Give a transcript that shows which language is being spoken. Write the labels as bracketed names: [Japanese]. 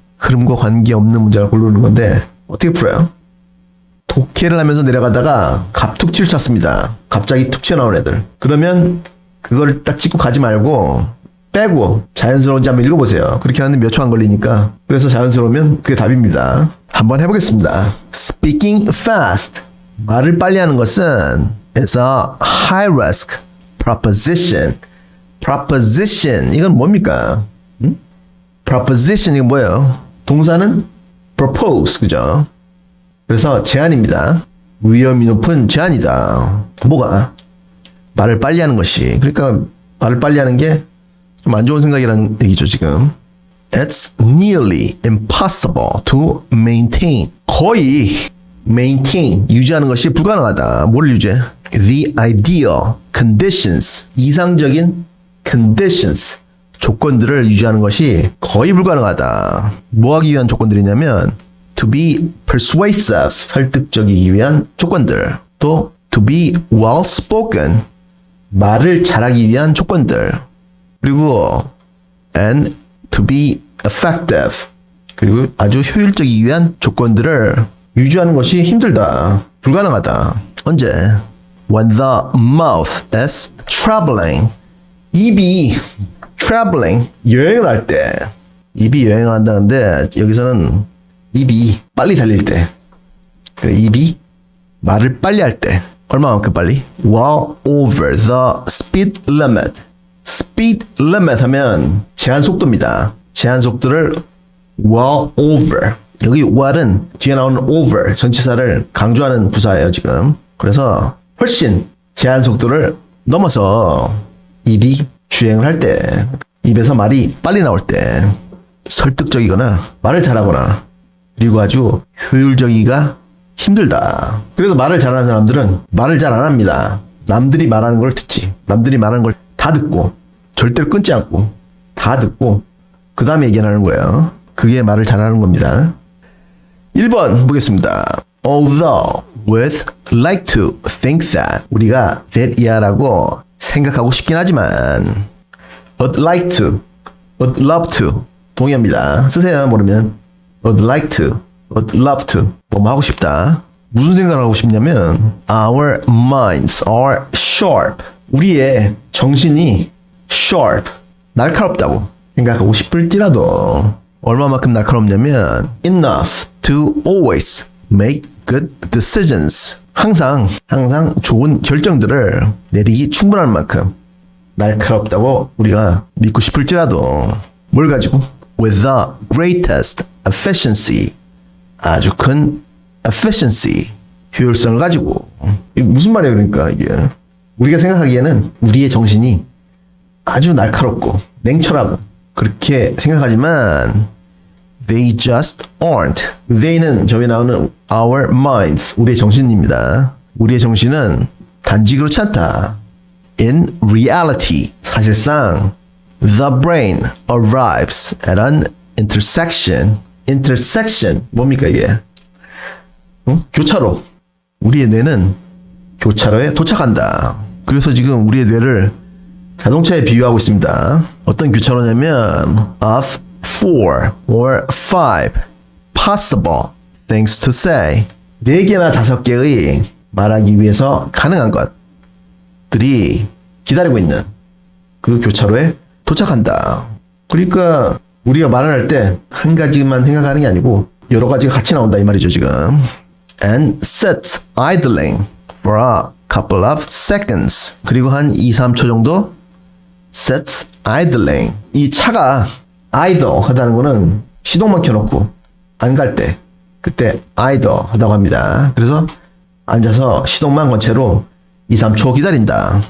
[Korean] 흐름과 관계없는 문제를 고르는 건데 어떻게 풀어요? 독해를 하면서 내려가다가 갑툭튀를 쳤습니다. 갑자기 툭 튀어나온 애들. 그러면 그걸 딱 찍고 가지 말고 빼고 자연스러운지 한번 읽어보세요. 그렇게 하는데 몇 초 안 걸리니까. 그래서 자연스러우면 그게 답입니다. 한번 해보겠습니다. [English] Speaking fast. [Korean] 말을 빨리 하는 것은 [English] is a high risk proposition. [Korean] proposition 이건 뭡니까? proposition 이건 뭐예요? 동사는 propose 그죠? 그래서 제안입니다. 위험이 높은 제안이다. 뭐가? 말을 빨리 하는 것이. 그러니까 말을 빨리 하는 게 좀 안 좋은 생각이라는 얘기죠 지금. [English] It's nearly impossible to maintain. [Korean] 거의 maintain 유지하는 것이 불가능하다. 뭘 유지해? [English] The ideal conditions [Korean] 이상적인 conditions 조건들을 유지하는 것이 거의 불가능하다. 뭐 하기 위한 조건들이냐면 [English] to be persuasive [Korean] 설득적이기 위한 조건들 또 [English] to be well spoken [Korean] 말을 잘하기 위한 조건들 그리고 [English] and to be effective [Korean] 그리고 아주 효율적이기 위한 조건들을 유지하는 것이 힘들다. 불가능하다. 언제? [English] When the mouth is traveling [Korean] 입이 traveling 여행을 할 때 입이 여행을 한다는데 여기서는 입이 빨리 달릴 때 입이 말을 빨리 할 때 얼마만큼 빨리? [English] Well over the speed limit speed limit [Korean] 하면 제한 속도입니다. 제한 속도를 well over 여기 well은 뒤에 나오는 over 전치사를 강조하는 부사예요 지금. 그래서 훨씬 제한 속도를 넘어서 입이 주행을 할 때, 입에서 말이 빨리 나올 때, 설득적이거나 말을 잘하거나 그리고 아주 효율적이기가 힘들다. 그래서 말을 잘하는 사람들은 말을 잘 안 합니다. 남들이 말하는 걸 듣지. 남들이 말하는 걸 다 듣고 절대로 끊지 않고 다 듣고 그 다음에 얘기하는 거예요. 그게 말을 잘하는 겁니다. 1번 보겠습니다. [English] Although we'd like to think that [Korean] 우리가 that 이하라고 생각하고 싶긴 하지만 [English] would like to, would love to [Korean] 동의합니다. 쓰세요. 모르면 [English] would like to, would love to [Korean] 뭐 하고 싶다. 무슨 생각을 하고 싶냐면 [English] our minds are sharp [Korean] 우리의 정신이 sharp 날카롭다고 생각하고 싶을지라도 얼마만큼 날카롭냐면 [English] enough to always make good decisions [Korean] 항상 좋은 결정들을 내리기 충분한 만큼 날카롭다고 우리가 믿고 싶을지라도 뭘 가지고? [English] With the greatest efficiency [Korean] 아주 큰 efficiency 효율성을 가지고 이게 무슨 말이에요 그러니까 이게 우리가 생각하기에는 우리의 정신이 아주 날카롭고 냉철하고 그렇게 생각하지만 [English] They just aren't. [Korean] They는 저기 나오는 our minds, 우리의 정신입니다. 우리의 정신은 단지 그렇지 않다. [English] In reality, 사실상 the brain arrives at an intersection. intersection [Korean] 뭡니까 이게? 교차로. 우리의 뇌는 교차로에 도착한다. 그래서 지금 우리의 뇌를 자동차에 비유하고 있습니다. 어떤 교차로냐면 [English] of 4 or 5 possible things to say. [Korean] 4개나 5개의 말하기 위해서 가능한 것들이 기다리고 있는 그 교차로에 도착한다. 그러니까 우리가 말을 할 때 한 가지만 생각하는 게 아니고 여러 가지가 같이 나온다 이 말이죠 지금. [English] And sits idling for a couple of seconds. [Korean] 그리고 한 2-3초 정도 [English] sits idling. [Korean] 이 차가 idle 하다는 거는 시동만 켜놓고 안 갈 때 그때 idle 하다고 합니다. 그래서 앉아서 시동만 건 채로 2-3초 기다린다.